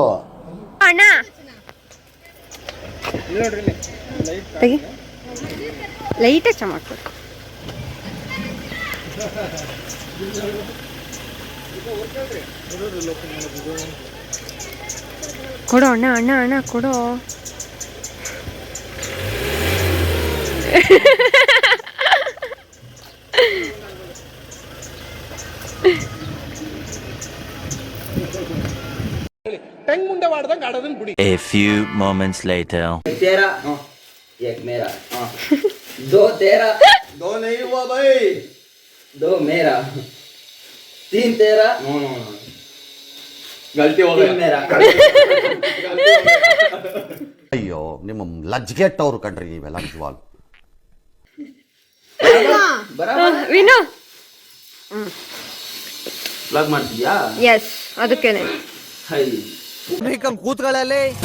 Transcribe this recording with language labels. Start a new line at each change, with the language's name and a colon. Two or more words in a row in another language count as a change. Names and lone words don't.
Kannada: ಅಣ್ಣ ತೆಗಿ, ಲೈಟ್ ಹೆಚ್ಚ ಮಾಡ್ಕೊಡು. ಕೊಡೋ ಅಣ್ಣ, ಅಣ್ಣ ಅಣ್ಣ ಕೊಡೋ.
English: A few moments later.
Hindi: तेरा एक मेरा दो तेरा दो नहीं हुआ भाई, दो मेरा तीन तेरा गलती होगा. तीन मेरा
Kannada: ಅಯ್ಯೋ, ನಿಮ್ಮ ಲಜ್ಗೆಟ್ಟವ್ರು ಕಣ್ರಿ ನೀವೆಲ್ಲ ನಿಜವಾಗ್. ವಿನು ಬ್ಲಾಗ್ ಮಾಡ್ತಿದ್ಯಾ? ಎಸ್, ಅದಕ್ಕೇನೆ. ಹೈ ಕೂತ್ಗಳಲ್ಲಿ